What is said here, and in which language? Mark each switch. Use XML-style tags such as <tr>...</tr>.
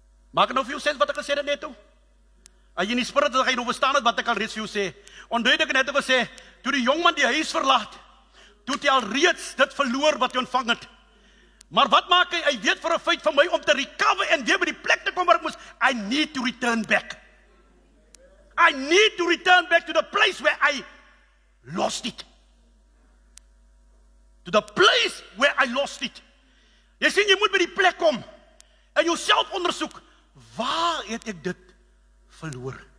<af>Maak het nou vir jou sens wat ek gesê het net toe? As jy in die spirit is, gaan jy nou verstaan het wat ek al reeds vir jou sê. Onthou ek net gesê, toe die jongman die huis verlaat, toe het hy al reeds dit verloor wat hy ontvang het. Maar wat maak hy? Hy weet vir 'n feit van my om te recover en weer by die plek te kom waar ek moes.</af> <en>I need to return back. I need to return back to the place where I lost it. To the place where I lost it.</en> <af>Jy sien, jy moet by die plek kom en jouself ondersoek. Waar het ek dit verloor?</af>